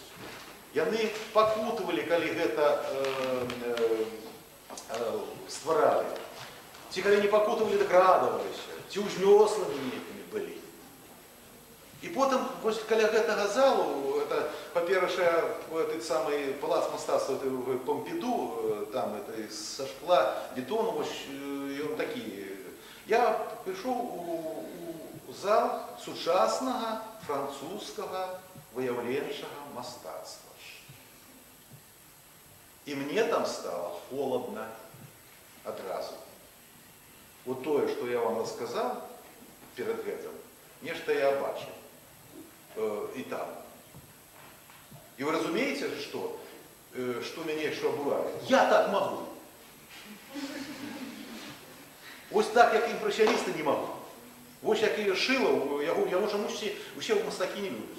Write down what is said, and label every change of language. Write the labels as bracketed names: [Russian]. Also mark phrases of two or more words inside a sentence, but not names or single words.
[Belarusian] Яны пакутавалі, калі гэта стваралі. Ці калі не пакутавалі, так радаваліся. Ці ўзнёслымі нейкімі былі. І потым, вось каля гэтага залу, это, па-першае, [Russian] этот самый [Belarusian] палац мастацтва Помпіду, там, это са шкла, бетону, вось, ён такі. Я прыйшоў у зал сучаснага французскага выяўленчага мастацтва. [Russian] І мне там стало холодно адразу. [Belarusian] Вот тое, што я вам [Russian] рассказал перед [Belarusian] гэтым, нешта я бачу і там. І вы разумееце, што мяне што бывае? Я так магу. Вось так, як імпрэсіяністы, не магу. Вось як і Шилов, яго чамусьці усе мастакі не любяць.